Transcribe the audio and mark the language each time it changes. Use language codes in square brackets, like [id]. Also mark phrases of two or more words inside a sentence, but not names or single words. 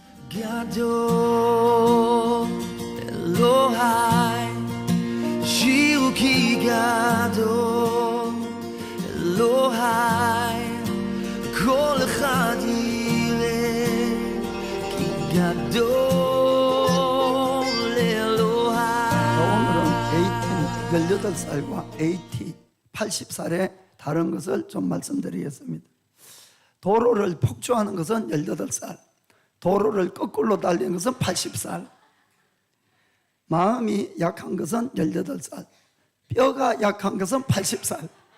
[he] גדול אלוהי שירו כי גדול אלוהי כל אחד יראה כי גדול [ko] 오늘은 AT 18살과 AT 80살의 다른 것을 좀 말씀드리겠습니다. 도로를 폭주하는 것은 18살, 도로를 거꾸로 달리는 것은 80살, 마음이 약한 것은 18살, 뼈가 약한 것은 80살,